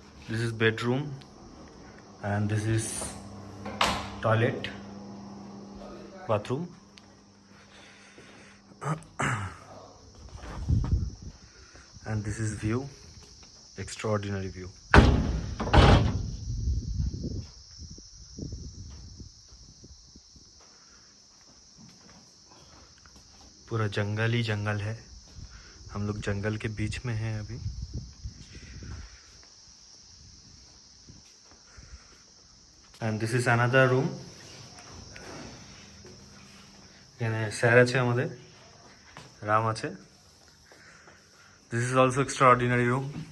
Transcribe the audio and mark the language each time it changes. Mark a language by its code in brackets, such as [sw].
[en] This is bedroom and this is toilet, bathroom. And this is view, extraordinary view. [hi] पूरा जंगल ही जंगल है, हम लोग जंगल के बीच में हैं अभी। [en] And this is another room. [bn] এখানে স্যার আছে, আমাদের রাম আছে। [en] This is also extraordinary room.